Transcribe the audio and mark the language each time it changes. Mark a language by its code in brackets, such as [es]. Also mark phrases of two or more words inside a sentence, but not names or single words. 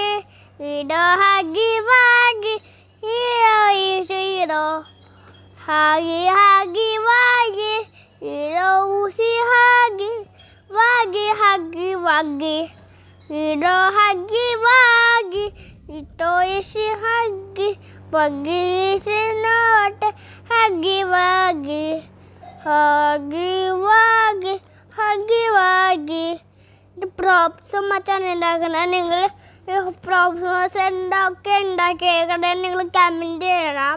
[en] Hero Huggy Wuggy, hero is hero. Huggy Wuggy, hero Uzi Huggy, Huggy Wuggy, hero Huggy Wuggy, hero is Huggy, Wuggy is not Huggy Wuggy, Huggy Wuggy. [ml] ഇത് പ്രോപ്സ് മച്ചാണ് ഉണ്ടാക്കുന്നത്. നിങ്ങൾ പ്രോപ്സ് ഉണ്ടാക്കിയേക്കണേ നിങ്ങൾ കമൻറ്റ് ചെയ്യണം.